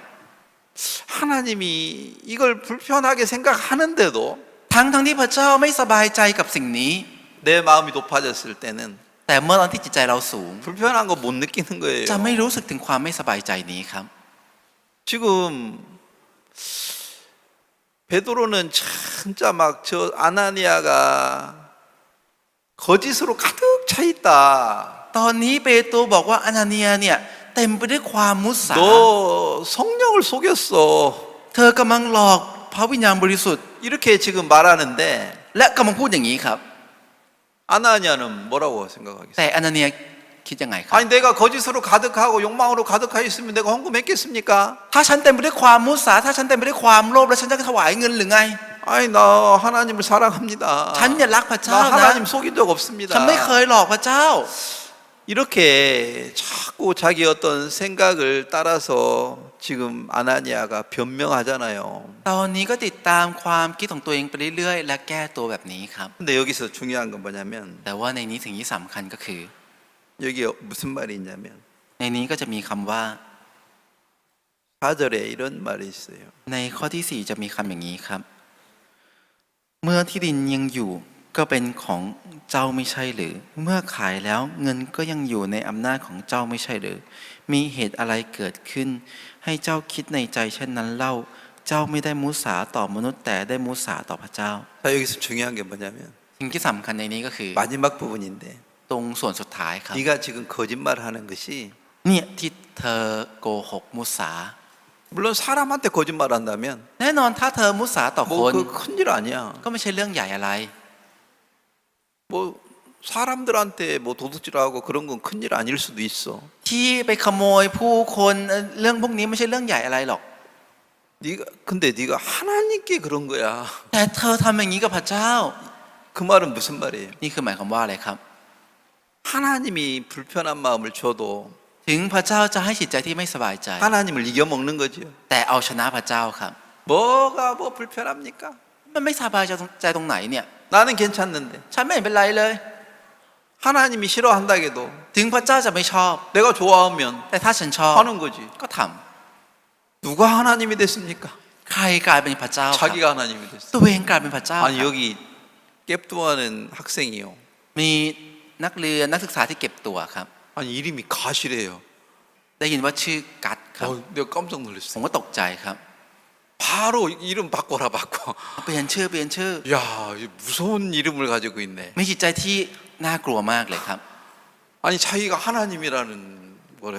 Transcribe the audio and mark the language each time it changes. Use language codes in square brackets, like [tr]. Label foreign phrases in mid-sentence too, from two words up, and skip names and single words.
[ko] 하나님이 이걸 불편하게 생각하는데도 [th] ทั้งที่พระเจ้าไม่สบายใจกับสิ่งนี้ [ko] 내 마음이 높아졌을 때는 [th] แต่เมื่อตอนที่จิตใจเราสูง [ko] 불편한 거 못 느끼는 거예요. [th] จะไม่รู้สึกถึงความไม่สบายใจนี้ครับ [ko] 지금 베드로는 진짜 막 저 아나니아가 거짓으로 가득 차 있다. [th] ตอนนี้เปโตรบอกว่าอนาเนียเนี่ยเต็มไปด้วยความมุสา [ko] 너 성령을 속였어. [th] เธอกำลังหลอกพระวิญญาณบริสุทธิ์ [ko] 이렇게 지금 말하는데 [th] และกำลังพูดอย่างนี้ครับ [ko] 아나니아는 뭐라고 생각하겠어요? [th] แต่อนาเนียคิดยังไงครับ [ko] 아니 내가 거짓으로 가득하고 욕망으로 가득하여 있으면 내가 헌금했겠습니까? [th] ถ้าฉันเต็มไปด้วยความมุสาถ้าฉันเต็มไปด้วยความโลภแล้วฉันจะถวายเงินหรือไง [ko] 아니 나 하나님을 사랑합니다. [th] ฉันอย่ารักพระ [ko] 나 [th] เจ้านะ [ko] 하나님 속인 적 없습니다. [th] ฉันไม่เคยหลอกพระเจ้า [ko] 이렇게 자꾸 자기 어떤 생각을 따라서 지금 아나니아가 변명하잖아요. [th] ตอนนี้ก็ติดตามความคิดของตัวเองไปเรื่อยๆและแก้ตัวแบบนี้ครับ [ko] 근데 여기서 중요한 건 뭐냐면 [th] แต่ว่าในนี้สิ่งที่สำคัญก็คือ [ko] 여기 무슨 말이 있냐면 [th] ในนี้ก็จะมีคำว่า [ko] 4절에 이런 말이 있어요. [th] ในข้อที่ 4จะมีคำอย่างนี้ครับ เมื่อที่ดินยังอยู่ก็เป็นของเจ้าไม่ใช่หรือ เมื่อขายแล้วเงินก็ยังอยู่ในอำนาจของเจ้าไม่ใช่หรือ มีเหตุอะไรเกิดขึ้น ให้เจ้าคิดในใจเช่นนั้นเล่า เจ้าไม่ได้มุสาต่อมนุษย์แต่ได้มุสาต่อพระเจ้า [ko] 자 여기서 중요한 게 뭐냐면 [th] สิ่งที่สำคัญในนี้ก็คือ [ko] 마지막 부분인데 [th] ตรงส่วนสุดท้ายครับ [ko] 네가 지금 거짓말하는 것이 [th] เนี่ยที่เธอโกหกมุสา [ko] 물론 사람한테 거짓말한다면 [th] แน่นอนถ้าเธอมุสาต่อคน [ko] 뭐 그 큰일 아니야. [th] ก็ไม่ใช่เรื่องใหญ่อะไร [ko] 뭐 사람들한테 뭐 도둑질하고 그런 건 큰일 아닐 수도 있어. [th] ที่ไปขโมยผู้คนเรื่องพวกนี้ไม่ใช่เรื่องใหญ่อะไรหรอก [ko] 근데 네가 하나님께 그런 거야. [th] แต่เธอทำอย่างนี้กับพระเจ้า [ko] 그 말은 무슨 말이에요? [th] นี่คือหมายความว่าอะไรครับ [ko] 하나님이 불편한 마음을 줘도 [th] ถึงพระเจ้าจะให้จิตใจที่ไม่สบายใจ [ko] 하나님을 이겨먹는 거지요. [th] แต่เอาชนะพระเจ้าครับ [ko] 뭐가 뭐 불편합니까? [th] มันไม่สบายใจตรงไหนเนี่ย [ko] 나는 괜찮는데. [th] ฉันไม่เห็นเป็นไรเลย [ko] 하나님이 싫어한다 해도 [th] ถึงพระเจ้าจะไม่ชอบ [ko] 내가 좋아하면 [th] แต่ถ้าฉันชอบ [ko] 하는 거지. [th] ก็ท [ko] 누가 하나님이 됐습니까? [th] ำใครกลายเป็นพระเจ้าครับ [ko] 자기가 하나님이 됐어. [th] ตัวเองกลายเป็นพระเจ้า [ko] 아니 [th] ครับ [ko] 여기 깹두하는 학생이요. [th] มีนักเรียนนักศึกษาที่เก็บตัวครับ [ko] 아니 이름이 가시래요. [th] ได้ยินว่าชื่อกัดครับ [ko] 내가 깜짝 [th] ผม [ko] 놀랐어. [th] ก็ตกใจครับ [ko] 바로 이름 바꿔라 바꿔. [th] เปลี่ยนชื่อเปลี่ยนชื่อ [ko] 야, 이 무서운 이름을 가지고 있네. [th] มีจิตใจที่น่ากลัวมากเลยครับ [ko] 아니 자기가 하나님이라는 거야?